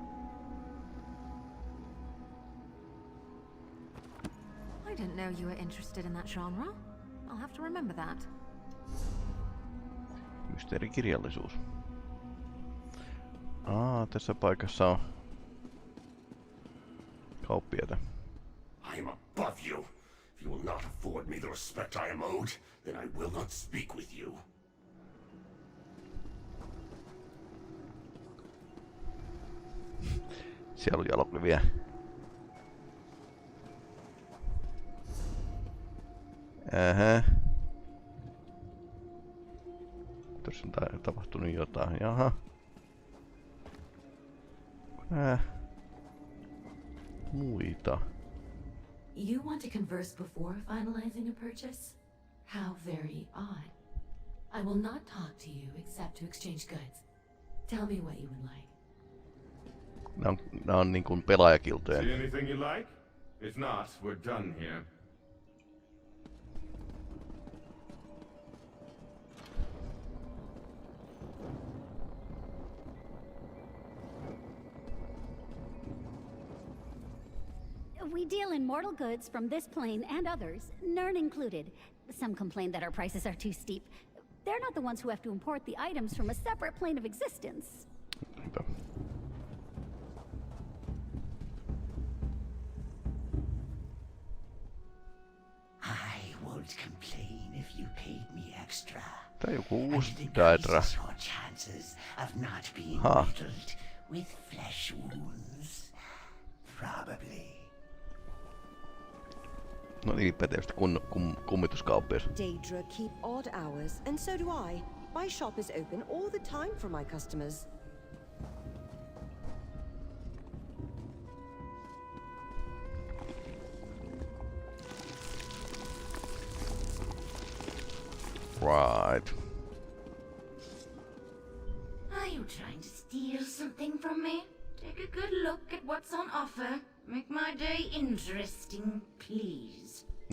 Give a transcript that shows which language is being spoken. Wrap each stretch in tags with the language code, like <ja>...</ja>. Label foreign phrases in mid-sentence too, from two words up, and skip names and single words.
<en>I didn't know you were interested in that genre. I'll have to remember that.</en> <fi>Mysteerikirjallisuus. Tässä paikassa on kauppiaita.</fi> <en>I am above you. If you will not afford me the respect I am owed, then I will not speak with you.</en> <fi>Siellä on jalokliviä. Tuossa on tapahtunut jotain. Jaha. Muita.</fi> <en>You want to converse before finalizing a purchase? How very odd. I will not talk to you except to exchange goods. Tell me what you would like.</en> <fi>Nää on niin kuin pelaajakiltoja.</fi> <en>See anything you like? If not, we're done here. We deal in mortal goods from this plane and others, Nern included. Some complain that our prices are too steep. They're not the ones who have to import the items from a separate plane of existence. I won't complain if you paid me extra.</en> <fi>Tää on joku</fi> <en>And</en> <fi>uusi</fi> <en>it</en> <fi>Daedra.</fi> <en>increases your chances of not being riddled with flesh wounds. Probably.</en> <fi>No niin, pätevästi kummituskauppias.</fi> <en>Daedra keep odd hours, and so do I. My shop is open all the time for my customers. Right. Are you trying to steal something from me? Take a good look at what's on offer. Make my day interesting, please.</en>